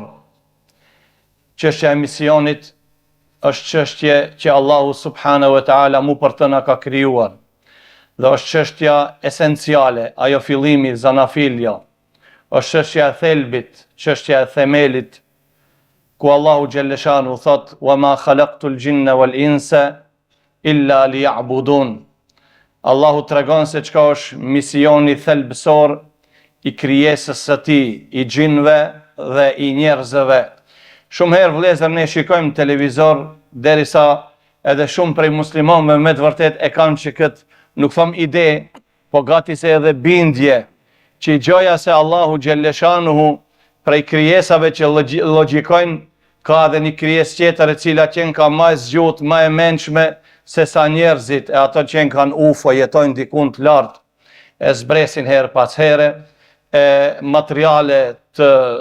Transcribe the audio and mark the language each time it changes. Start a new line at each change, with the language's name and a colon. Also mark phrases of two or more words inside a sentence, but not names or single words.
Albanian: Çështja e misionit është çështje që Allahu
Arabic: سبحانه وتعالى
Albanian: mu për të na ka krijuar. Dhe është çështja esenciale, ajo fillimi, zanafilja. Është çështja e thelbit, çështja e themelit, ku Allahu xhalleshanu thot:
Arabic: "وما خلقت الجن والإنس إلا ليعبدون."
Albanian: Allahu tregon se çka është misioni thelbësor i krijesës së tij, i gjinëve dhe i njerëzve. Shumë herë vëllezër ne shikojmë televizor, derisa edhe shumë prej muslimanëve me të vërtet e kanë që këtë, nuk thom ide, po gati se edhe bindje, që i gjoja se Allahu xhalleshanuhu prej krijesave që logjikojnë, ka edhe një krijesë tjetër e cila qenë ka më zgjut, më e mençme se sa njerëzit, e ato që kanë UFO, jetojnë diku të lartë, e zbresin herë pas here, e materiale të